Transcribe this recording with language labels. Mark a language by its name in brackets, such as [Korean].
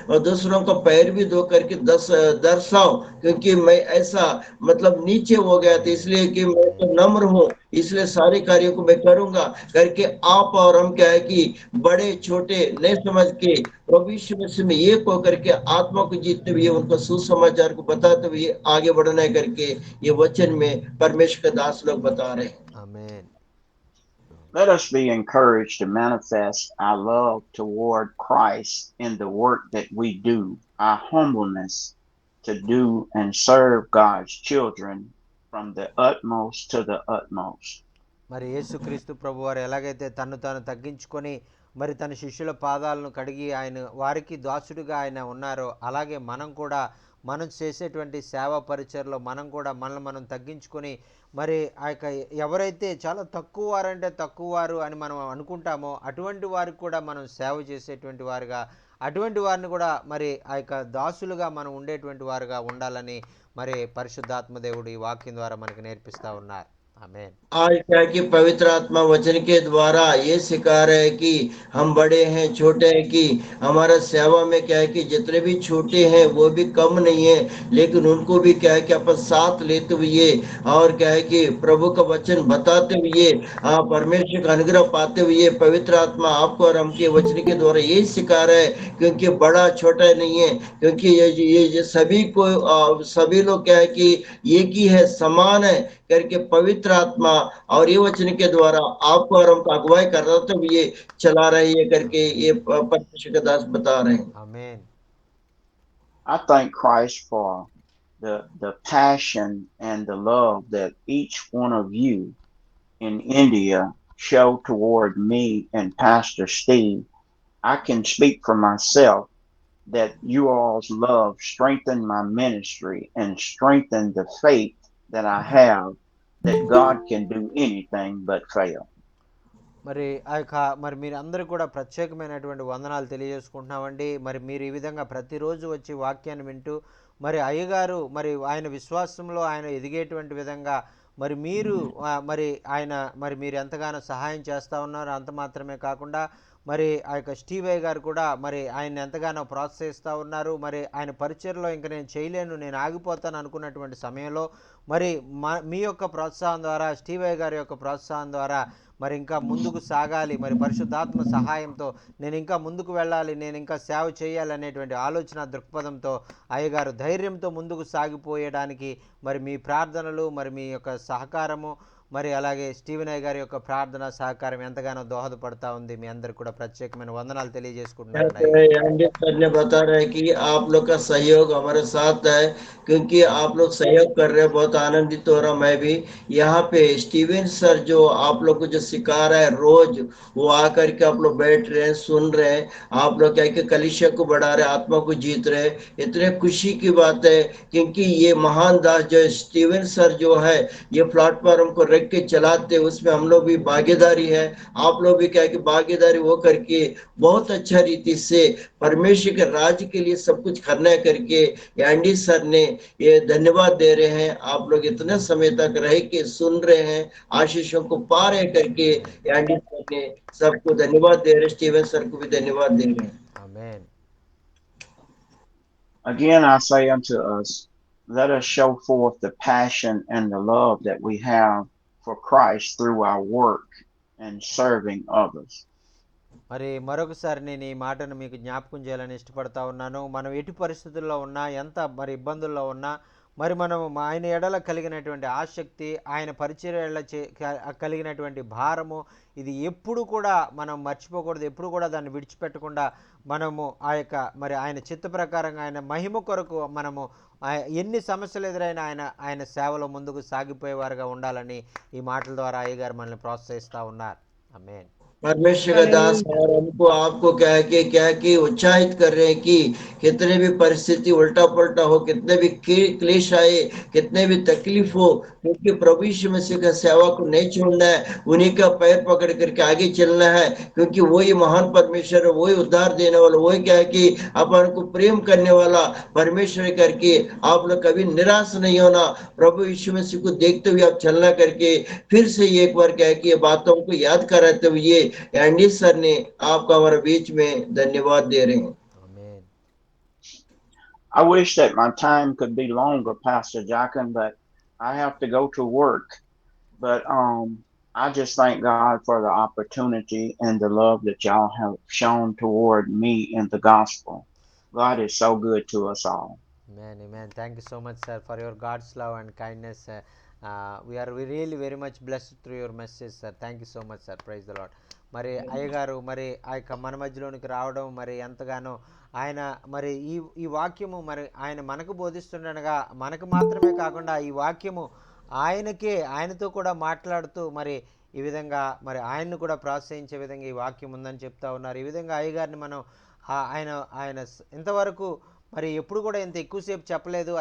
[Hindi] दूसरों का पैर भी धो करके दर्शाओ, क्योंकि मैं ऐसा मतलब नीचे हो गया था, इसलिए कि मैं तो नम्र हूँ, इसलिए सारे कार्यों को मैं करूंगा करके आप और हम क्या है कि बड़े छोटे नहीं समझ के प्रभु यीशु मसीह में एक होकर के आत्मा को जीतते हुए उनको सुसमाचार को बताते हुए आगे बढ़ना है करके ये वचन में परमेश्वर के दास लोग बता रहे हैं। [Telugu] ఆమేన్. [English] Let us be encouraged to manifest our love toward Christ in the work that we do, our humbleness to do and serve God's children from the utmost to the utmost. [Telugu] మరి యేసుక్రీస్తు ప్రభు వారు ఎలాగైతే తాను తగ్గించుకొని మరి తన శిష్యుల పాదాలను కడిగి ఆయన వారికి దాసుడిగా ఆయన ఉన్నారో, అలాగే మనం కూడా మనం చేసేటువంటి సేవా పరిచయలో మనం కూడా మనం తగ్గించుకొని మరి ఆ యొక్క ఎవరైతే చాలా తక్కువ వారంటే తక్కువ వారు అని మనం అనుకుంటామో అటువంటి వారికి కూడా మనం సేవ చేసేటువంటి వారుగా, అటువంటి వారిని కూడా మరి ఆ యొక్క దాసులుగా మనం ఉండేటువంటి వారుగా ఉండాలని మరి పరిశుద్ధాత్మ దేవుడు ఈ వాక్యం ద్వారా మనకు నేర్పిస్తూ ఉన్నారు. ఆమేన్. [Hindi] आज क्या है कि पवित्र आत्मा वचन के द्वारा ये सिखा रहे हैं कि हम बड़े हैं छोटे हैं, कि हमारा सेवा में क्या है कि जितने भी छोटे हैं वो भी कम नहीं है, लेकिन उनको भी क्या है कि अपन साथ लेते हुए और क्या है कि प्रभु का वचन बताते हुए परमेश्वर का अनुग्रह पाते हुए पवित्र आत्मा आपको और हमके वचन के द्वारा यही सिखा रहे हैं, क्योंकि बड़ा छोटा नहीं है, क्योंकि ये सभी को सभी लोग क्या है कि एक ही है, समान है करके पवित्र आत्मा और ये वचन के द्वारा आपको और हमको अगुवाई कर रहा था, ये चला रही है करके ये परमेश्वर के दास बता रहे हैं। [Telugu] ఆమేన్. [English] I thank Christ for the passion and the love that each one of you in India show toward me and Pastor Steve. I can speak for myself that you all's love strengthened my ministry and strengthened the faith that I have that God can do anything but fail. [Telugu] మరి ఆ యొక్క మరి మీరు అందరూ కూడా ప్రత్యేకమైనటువంటి వందనాలు తెలియజేసుకుంటున్నామండి. మరి మీరు ఈ విధంగా ప్రతిరోజు వచ్చి వాక్యాన్ని వింటూ మరి అయ్యగారు మరి ఆయన విశ్వాసంలో ఆయన ఎదిగేటువంటి విధంగా మరి మీరు మరి ఆయన మరి మీరు ఎంతగానో సహాయం చేస్తూ ఉన్నారు. అంత మాత్రమే కాకుండా మరి ఆ యొక్క స్టీవయ్య గారు కూడా మరి ఆయన ఎంతగానో ప్రోత్సహిస్తూ ఉన్నారు. మరి ఆయన పరిచర్లో ఇంక నేను చేయలేను, నేను ఆగిపోతాను అనుకున్నటువంటి సమయంలో మరి మీ యొక్క ప్రోత్సాహం ద్వారా, స్టీవయ్య గారి యొక్క ప్రోత్సాహం ద్వారా మరి ఇంకా ముందుకు సాగాలి, మరి పరిశుద్ధాత్మ సహాయంతో నేను ఇంకా ముందుకు వెళ్ళాలి, నేను ఇంకా సేవ చేయాలి అనేటువంటి ఆలోచన దృక్పథంతో అయ్యగారు ధైర్యంతో ముందుకు సాగిపోయడానికి మరి మీ ప్రార్థనలు, మరి మీ యొక్క సహకారము, మరి అలాగే స్టీవెన్ అయ్య గారి యొక్క ప్రార్థన సహకారం ఎంతగానో దోహదపడతా ఉంది. మీ అందరికి కూడా ప్రత్యేకమైన వందనాలు తెలియజేసుకుంటున్నాను. [Hindi] सर ने बता रहे कि आप लोग का सहयोग हमारे साथ है, क्योंकि आप लोग सहयोग कर रहे हैं, बहुत आनंदित हो रहा मैं भी। यहाँ पे स्टीवन सर जो आप लोग को जो सिखा रहा है रोज, वो आकर के आप लोग बैठ रहे हैं, सुन रहे हैं, आप लोग क्या कि कलीसिया को बढ़ा रहे, आत्मा को जीत रहे, इतने खुशी की बात है। क्योंकि ये महान दास जो स्टीवन सर जो है, ये प्लेटफॉर्म को रख के चलाते, उसमें हम लोग भी भागीदारी है। आप लोग भी क्या कि भागीदारी वो करके बहुत अच्छा रीति से परमेश्वर के राज्य के लिए सब कुछ करना करके एंडी सर ने ये धन्यवाद दे रहे हैं। आप लोग इतने समय तक रह के सुन रहे हैं, आशीषों को पा रहे करके एंडी सर ने सबको धन्यवाद दे रहे हैं, स्टीवन सर को भी धन्यवाद दे रहे हैं। आमेन। [English] Again, I say unto us, let us show forth the passion and the love that we have for Christ through our work and serving others. [Telugu] మరి మరొకసారి నేను ఈ మాటను మీకు జ్ఞాపకం చేయాలని ఇష్టపడతా ఉన్నాను. మనం ఎటు పరిస్థితుల్లో ఉన్నా, ఎంత మరి ఇబ్బందుల్లో ఉన్నా, మరి మనం ఆయన ఎడల కలిగినటువంటి ఆసక్తి, ఆయన పరిచర్యల కలిగినటువంటి భారము, ఇది ఎప్పుడు కూడా మనం మర్చిపోకూడదు. ఎప్పుడు కూడా దాన్ని విడిచిపెట్టకుండా మనము ఆ యొక్క మరి ఆయన చిత్త ప్రకారంగా ఆయన మహిమ కొరకు మనము ఎన్ని సమస్యలు ఎదురైనా ఆయన సేవలో ముందుకు సాగిపోయేవారుగా ఉండాలని ఈ మాటల ద్వారా అయ్యగారు మనల్ని ప్రోత్సహిస్తూ ఉన్నారు. ఆమేన్. [Hindi] परमेश्वर का दास और हमको आपको क्या कि उत्साहित कर रहे हैं कि कितने भी परिस्थिति उल्टा पलटा हो, कितने भी क्लेश आए, कितने भी तकलीफ हो, क्योंकि प्रभु यीशु मसीह का सेवा को नहीं छोड़ना है, उन्हीं का पैर पकड़ करके आगे चलना है। क्योंकि वही महान परमेश्वर है, वही उद्धार देने वाला, वही क्या है कि अपन को प्रेम करने वाला परमेश्वर करके आप लोग कभी निराश नहीं होना। प्रभु यीशु मसीह को देखते हुए आप चलना करके फिर से एक बार क्या है कि ये बातों को याद कराते हुए एंडी सर ने आपका हमारे बीच में धन्यवाद दे रहे हैं। आमेन। [English] I wish that my time could be longer, Pastor Jackin, but I have to go to work. But I just thank God for the opportunity and the love that y'all have shown toward me in the gospel. God is so good to us all. Amen, amen. Thank you so much, sir, for your God's love and kindness. We are really very much blessed through your message, sir. Thank you so much, sir. Praise the Lord. [Telugu] మరి అయ్యగారు మరి ఆ యొక్క మన మధ్యలోనికి రావడం మరి ఎంతగానో ఆయన మరి ఈ వాక్యము మరి ఆయన మనకు బోధిస్తుండగా మనకు మాత్రమే కాకుండా ఈ వాక్యము ఆయనతో కూడా మాట్లాడుతూ మరి ఈ విధంగా మరి ఆయన్ను కూడా ప్రోత్సహించే విధంగా ఈ వాక్యం ఉందని చెప్తా ఉన్నారు. ఈ విధంగా అయ్యగారిని మనం ఆయన ఇంతవరకు మరి ఎప్పుడు కూడా ఇంత ఎక్కువసేపు చెప్పలేదు.